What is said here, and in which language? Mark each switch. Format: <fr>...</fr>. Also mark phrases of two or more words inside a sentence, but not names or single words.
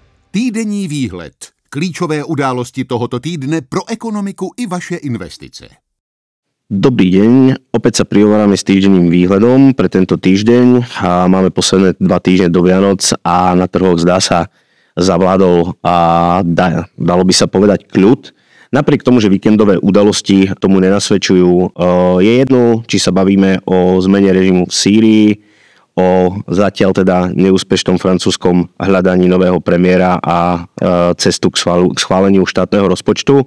<cs>Týdenní výhled. Klíčové události tohoto týdne pro ekonomiku i vaše investice.</cs> <sk>Dobrý deň, opäť sa prihovoráme s týždenným výhľadom pre tento týždeň a máme posledné 2 týždne do Vianoc a na trhoch zdá sa zavládol a dalo by sa povedať kľud. Napriek tomu, že víkendové udalosti tomu nenasvedčujú, je jedno, či sa bavíme o zmene režimu v Sýrii, o zatiaľ teda neúspešnom francúzskom hľadaní nového premiéra a cestu k schváleniu štátneho rozpočtu.</sk>